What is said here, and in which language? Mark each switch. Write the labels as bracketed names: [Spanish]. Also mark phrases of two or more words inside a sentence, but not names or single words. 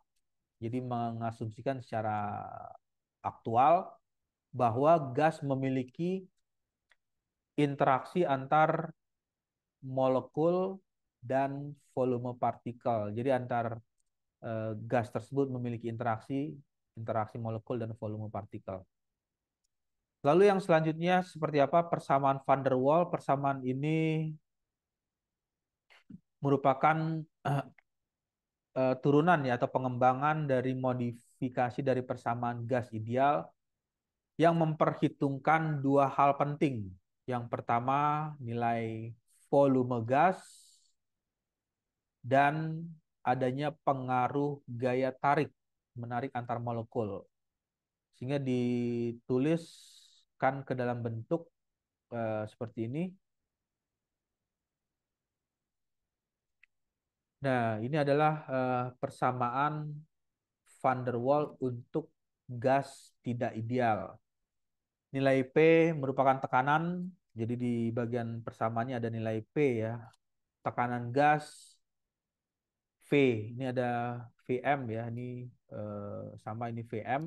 [Indonesian] Jadi mengasumsikan secara aktual bahwa gas memiliki interaksi antar molekul dan volume partikel. Jadi antar gas tersebut memiliki interaksi molekul dan volume partikel. Lalu yang selanjutnya seperti apa persamaan van der Waals? Persamaan ini merupakan turunan ya atau pengembangan dari modifikasi dari persamaan gas ideal yang memperhitungkan dua hal penting. Yang pertama nilai volume gas dan adanya pengaruh gaya tarik menarik antar molekul. Sehingga dituliskan ke dalam bentuk seperti ini. Nah, ini adalah persamaan van der Waals untuk gas tidak ideal. Nilai P merupakan tekanan, jadi di bagian persamaannya ada nilai P ya. Tekanan gas V, ini ada Vm ya, ini sama ini Vm.